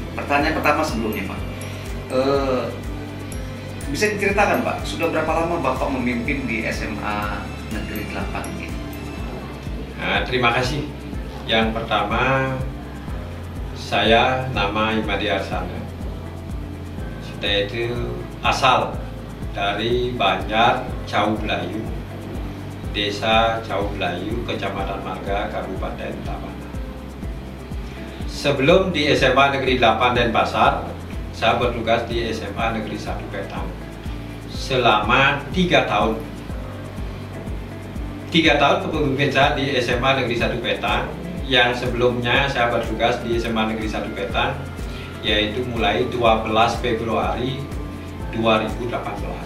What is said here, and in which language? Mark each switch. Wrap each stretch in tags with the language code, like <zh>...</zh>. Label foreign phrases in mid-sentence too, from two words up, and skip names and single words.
<id>Pertanyaan pertama sebelumnya, Pak, bisa diceritakan, Pak, sudah berapa lama Bapak memimpin di SMA Negeri 8 ini? Nah, terima kasih. Yang pertama, saya nama Imadi Arsana. Saya itu asal dari Banjar Cau Belayu, Desa Cau Belayu, Kecamatan Marga, Kabupaten Tabanan. Sebelum di SMA Negeri 8 Denpasar, saya bertugas di SMA Negeri 1 Petang selama 3 tahun. 3 tahun kepemimpinan saya di SMA Negeri 1 Petang, yang sebelumnya saya bertugas di SMA Negeri 1 Petang, yaitu mulai 12 Februari 2018.</id>